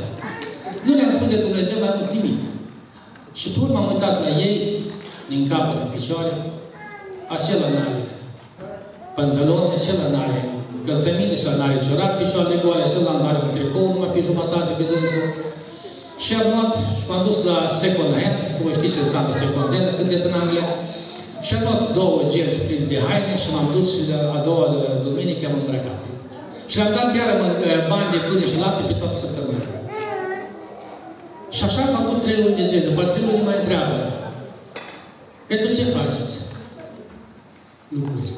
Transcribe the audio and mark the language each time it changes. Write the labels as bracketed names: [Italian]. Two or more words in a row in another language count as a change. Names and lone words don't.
[Romanian] Nu le-am spus de Dumnezeu, dar nu nimic. Și pe urmă am uitat la ei, din capă, din picioare, acela n-are pantaloni, acela n-are încălțăminte, acela n-are ciorap, picioarele goale, acela n-are un tricou, numai pe jumătate pe dânsul. Și am luat și m-am dus la [English] second hand, [Romanian] cum știți ce înseamnă [English] second hand, [Romanian] sunteți în Anglia. Și am luat 2 genți pline de haine și m-am dus și a doua duminică am îmbrăcat. Și am dat chiar bani de pâine și lapte pe toată săptămâna. Și așa am făcut 3 luni de zile. După 3 luni mai întreabă, pentru ce faceți lucrul ăsta?